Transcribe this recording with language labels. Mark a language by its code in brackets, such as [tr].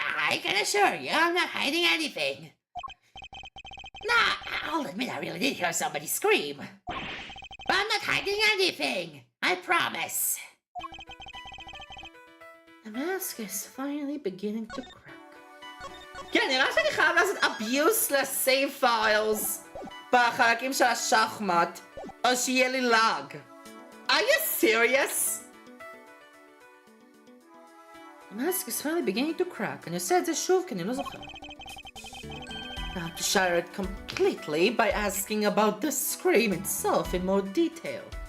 [en] I can assure you, I'm not hiding anything. Nah, I'll admit I really did hear somebody scream. But I'm not hiding anything, I promise. The mask is finally beginning to crack. [he] כן, נראה שאני חייב לעשות abuse ל-save files בחלקים של השחמט, או שיהיה לי lag. [en] Are you serious? The mask is finally beginning to crack, and you said [he] זה שוב כי אני לא זוכר. [en] Now to shatter it completely by asking about the scream itself in more detail.